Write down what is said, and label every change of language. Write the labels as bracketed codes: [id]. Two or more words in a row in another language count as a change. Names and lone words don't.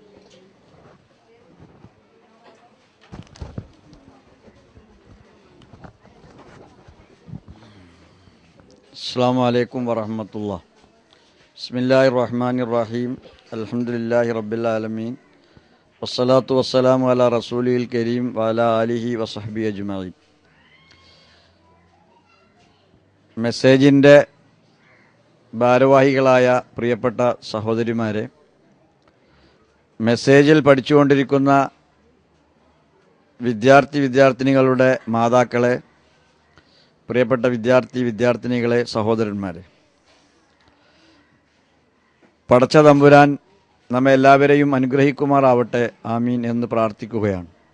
[ar] السلام عليكم ورحمة الله. بسم الله الرحمن الرحيم الحمد لله رب العالمين والصلاة والسلام على رسوله الكريم وعلى آله وصحبه أجمعين. [ml] മെസ്സേജിൻ്റെ ഭാരവാഹികളായ പ്രിയപ്പെട്ട സഹോദരിമാരെ, മെസ്സേജിൽ പഠിച്ചുകൊണ്ടിരിക്കുന്ന വിദ്യാർത്ഥിനികളുടെ മാതാക്കളെ, പ്രിയപ്പെട്ട വിദ്യാർത്ഥിനികളെ, സഹോദരന്മാരെ, പടച്ച തമ്പുരാൻ നമ്മെ എല്ലാവരെയും അനുഗ്രഹിക്കുമാറാവട്ടെ, ആമീൻ എന്ന് പ്രാർത്ഥിക്കുകയാണ്.